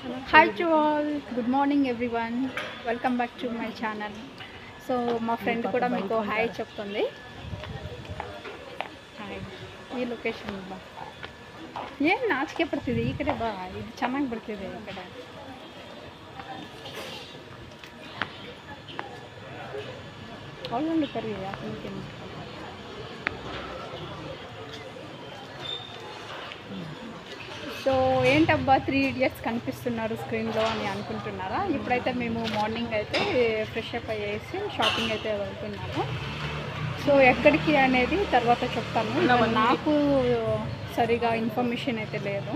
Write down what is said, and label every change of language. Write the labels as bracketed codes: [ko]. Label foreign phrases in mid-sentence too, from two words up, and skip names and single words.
[en] Hi to all, good morning everyone. Welcome back to my channel. [te] సో మా ఫ్రెండ్ కూడా మీకు హాయ్ చెప్తుంది. [kn] హాయ್ ಈ ಲೊಕೇಶನ್ ಬಾ ಏನು ನಾಚಿಕೆ ಪಡ್ತಿದೆ ಈ ಕಡೆ ಬಾ, ಇದು ಚೆನ್ನಾಗಿ ಬರ್ತಿದೆ ಈ ಕಡೆ. ಅವಳೊಂದು ಕರಿ ಯಾಕೆ [te] సో ఏంటబ్బా 3 ఇడియట్స్ కనిపిస్తున్నారు స్క్రీన్లో అని అనుకుంటున్నారా? ఇప్పుడైతే మేము మార్నింగ్ అయితే [en] fresh up [te] అయ్యేసి షాపింగ్ అయితే వెళ్తున్నాము. సో ఎక్కడికి అనేది తర్వాత చెప్తాను, నాకు సరిగా ఇన్ఫర్మేషన్ అయితే లేదు.